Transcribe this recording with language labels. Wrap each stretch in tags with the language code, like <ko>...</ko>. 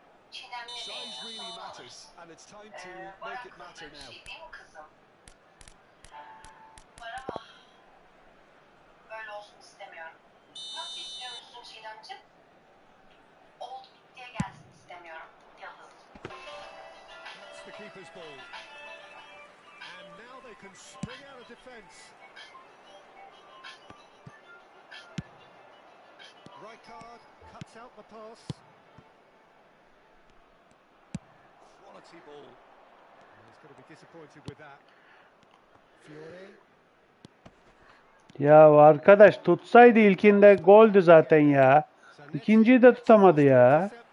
<en>Size really matters, and it's time to make it matter now.</en> <tr>Değil mi kızım? Var ama böyle olsun istemiyorum. Nasıl istiyormuşsun Çiğdemciğim? Oldu bittiye gelsin istemiyorum. Yalnız.</tr> <en>That's the keeper's ball. And now they can spring out of defence. Rijkaard cuts out the pass. Quality ball. And he's going to be disappointed with that. Fiore.</en> <tr>Ya arkadaş tutsaydı ilkinde goldü zaten ya. İkinciyi de tutamadı ya.</tr>